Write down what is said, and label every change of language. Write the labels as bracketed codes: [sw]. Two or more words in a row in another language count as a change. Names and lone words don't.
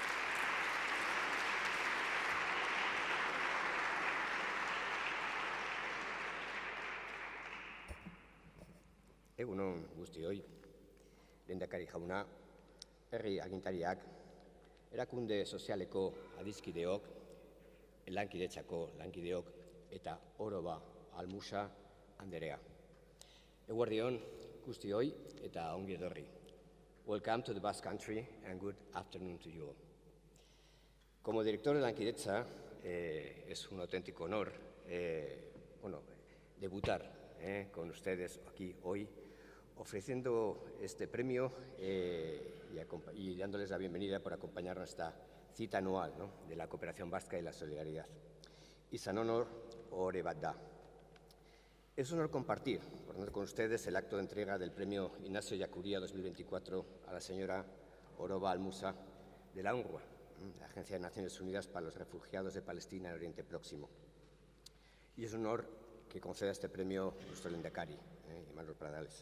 [eu] Egunon guztioi, lehendakari jauna, herri agintariak, erakunde sozialeko adizkideok, lankidetzako lankideok eta oroba almusa anderea. Eguardion guztioi eta ongi etorri. [en] Welcome to the Basque Country and good afternoon to you all. [es] Como director de Lankidetza, es un auténtico honor debutar con ustedes aquí hoy, ofreciendo este premio y dándoles la bienvenida por acompañarnos a esta cita anual, ¿no?, de la cooperación vasca y la solidaridad. [eu] Izan honor, ohore bat da. [es] Es un honor compartir con ustedes el acto de entrega del premio Ignacio Ellacuría 2024 a la señora Oroba Almusa de la UNRWA, la Agencia de Naciones Unidas para los Refugiados de Palestina en Oriente Próximo. Y es un honor que conceda este premio nuestro lehendakari, Manuel Pradales.